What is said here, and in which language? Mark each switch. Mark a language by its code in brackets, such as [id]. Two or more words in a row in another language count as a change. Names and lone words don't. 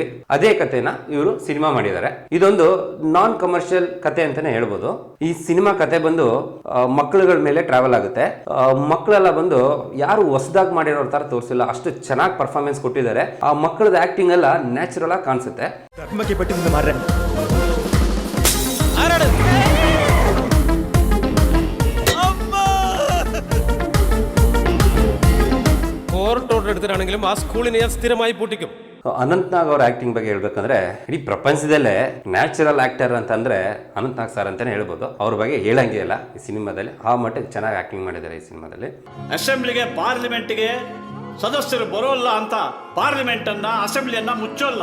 [kn] ಅದೇ ಕತೆನ ಇವರು ಸಿನಿಮಾ ಮಾಡಿದ್ದಾರೆ. ಇದೊಂದು [en] non commercial [kn] ಕತೆ ಅಂತಾನೆ ಹೇಳ್ಬೋದು. ಈ ಸಿನಿಮಾ ಕತೆ ಬಂದು ಮಕ್ಕಳುಗಳ ಮೇಲೆ ಟ್ರಾವೆಲ್ ಆಗುತ್ತೆ. ಮಕ್ಕಳೆಲ್ಲ ಬಂದು ಯಾರು ಹೊಸದಾಗಿ ಮಾಡಿರೋ ತರ ತೋರಿಸಿಲ್ಲ, ಅಷ್ಟು ಚೆನ್ನಾಗಿ ಪರ್ಫಾರ್ಮೆನ್ಸ್ ಕೊಟ್ಟಿದ್ದಾರೆ. ಆ ಮಕ್ಕಳದ ಆಕ್ಟಿಂಗ್ ಎಲ್ಲ ನ್ಯಾಚುರಲ್ ಆಗಿ ಕಾಣಿಸುತ್ತೆ. [ml] എടുത്തിട്ടാണെങ്കിലും ആ സ്കൂളിനെ ഞാൻ സ്ഥിരമായി പൂട്ടിക്കും. [kn] ಅನಂತ್ ನಾಗ್ ಅವ್ರ ಆಕ್ಟಿಂಗ್ ಬಗ್ಗೆ ಹೇಳ್ಬೇಕಂದ್ರೆ ಇಡೀ ಪ್ರಪಂಚದಲ್ಲೇ [en] natural actor [kn] ಅಂತಂದ್ರೆ ಅನಂತ್ ನಾಗ್ ಸರ್ ಅಂತಾನೆ ಹೇಳ್ಬೋದು. ಅವ್ರ ಬಗ್ಗೆ ಹೇಳಂಗೆ ಇಲ್ಲ ಈ ಸಿನಿಮಾದಲ್ಲಿ. ಆ ಮಟ್ಟಿಗೆ ಚೆನ್ನಾಗಿ ಆಕ್ಟಿಂಗ್ ಮಾಡಿದ್ದಾರೆ ಈ ಸಿನಿಮಾದಲ್ಲಿ. ಅಸೆಂಬ್ಲಿಗೆ ಪಾರ್ಲಿಮೆಂಟ್ಗೆ ಸದಸ್ಯರು ಬರೋಲ್ಲ ಅಂತ ಪಾರ್ಲಿಮೆಂಟ್ ಅನ್ನ ಅಸೆಂಬ್ಲಿಯನ್ನ ಮುಚ್ಚೋಲ್ಲ.